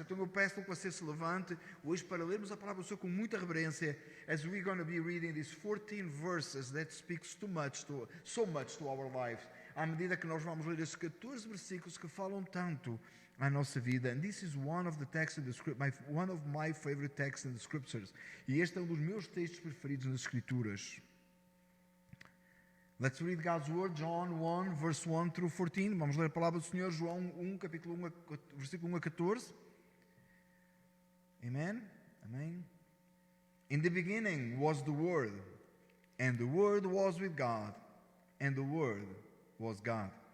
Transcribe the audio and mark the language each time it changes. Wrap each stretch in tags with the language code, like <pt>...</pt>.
<pt>Então eu peço que você se levante hoje para lermos a palavra do Senhor com muita reverência,</pt> <en>as we're going to be reading these 14 verses that speaks so much to our lives.</en> <pt>À medida que nós vamos ler esses 14 versículos que falam tanto à nossa vida.</pt> <en>And this is one of the texts in the script, one of my favorite texts in the scriptures.</en> <pt>E este é um dos meus textos preferidos nas Escrituras.</pt> <en>Let's read God's word, John 1, verse 1 through 14.</en> <pt>Vamos ler a palavra do Senhor, João 1, capítulo 1, versículo 1 a 14. Amen? Amen.</pt> <en>In the beginning was the Word, and the Word was with God, and the Word was God.</en>